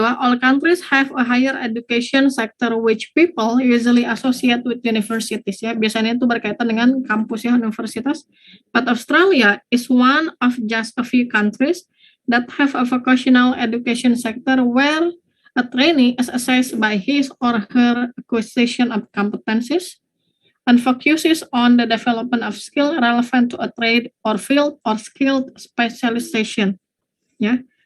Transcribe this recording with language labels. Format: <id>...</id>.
<en>All countries have a higher education sector which people usually associate with universities ya.</en> <id>Biasanya itu berkaitan dengan kampus ya, universitas.</id> <en>But Australia is one of just a few countries that have a vocational education sector where a trainee is assessed by his or her acquisition of competencies and focuses on the development of skill relevant to a trade or field or skilled specialization ya.</en>